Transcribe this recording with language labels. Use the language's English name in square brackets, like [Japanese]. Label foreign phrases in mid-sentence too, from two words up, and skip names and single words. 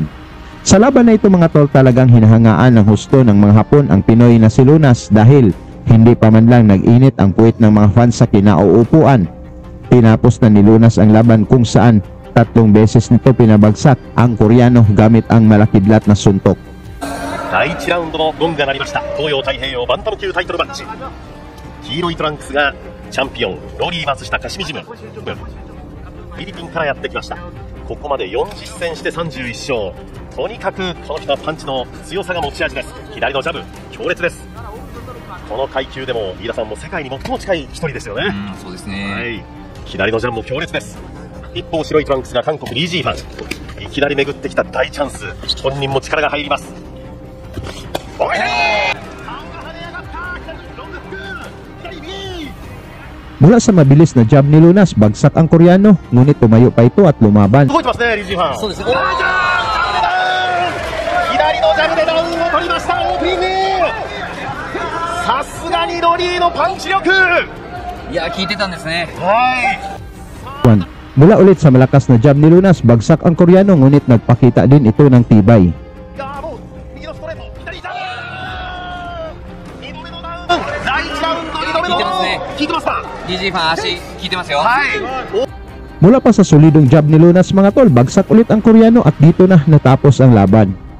[Filipino] Sa laban na ito mga tol, talagang hinahangaan ng husto ng mga Hapon ang Pinoy na si Lunas dahil hindi pa man lang nag-init ang puwit ng mga fans sa kinauupuan. Tinapos na ni Lunas ang laban kung saan 3 beses nito pinabagsak ang Koreano gamit ang malakidlat na suntok. [Japanese] 第1ラウンドのゴングが鳴りました。東洋太平洋バンタム級タイトルマッチ。黄色いトランクスがチャンピオンロリー松下カシミジム。フィリピンからやってきました。ここまで40戦して31勝。とにかくこの人はパンチの強さが持ち味です。左のジャブ強烈です。この階級でも飯田さんも世界に最も近い一人ですよね。そうですね。はい。左のジャブも強烈です。一方白いトランクスが韓国リージーファン。いきなり巡ってきた大チャンス。本人も力が入ります。 [Filipino] Mula sa mabilis na jab ni Lunas, bagsak ang Koreano, ngunit tumayo pa ito at lumaban. [Japanese] 動いてますね、リージーファン。そうですね。左のジャブでダウンを取りました。オープニング。さすがにロリーのパンチ力。いや、効いてたんですね。はい。 [Filipino] Mula ulit sa malakas na jab ni Lunas, bagsak ang Koreano, ngunit nagpakita din ito ng tibay. Mula pa sa solidong jab ni Lunas mga tol, bagsak ulit ang Koreano at dito na natapos ang laban.